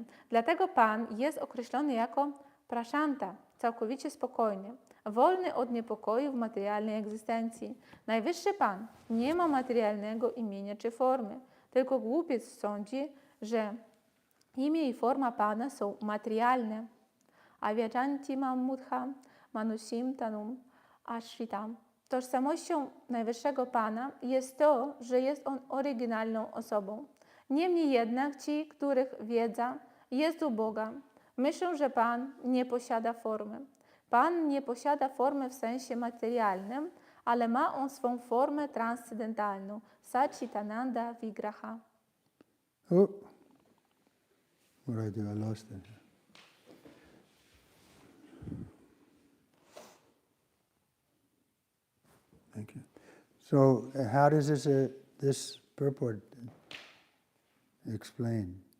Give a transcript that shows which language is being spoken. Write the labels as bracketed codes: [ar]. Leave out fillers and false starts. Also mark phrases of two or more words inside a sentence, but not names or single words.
[pl] Dlatego Pan jest określony jako prashanta, całkowicie spokojny, wolny od niepokoju w materialnej egzystencji. Najwyższy Pan nie ma materialnego imienia czy formy, tylko głupiec sądzi, że imię i forma Pana są materialne. [sa] अवजानन्ति मां मूढा मानुषीं तनुम् आश्रितम्. [pl] Tożsamością Najwyższego Pana jest to, że jest On oryginalną osobą. Niemniej jednak ci, których wiedza jest u Boga, myślą, że Pan nie posiada formy. Pan nie posiada formy w sensie materialnym, ale ma On swą formę transcendentalną, [sa] सच्चिदानन्द विग्रह. [en] Oh, what did I do? I lost it. Thank you. So, how does this purport explain?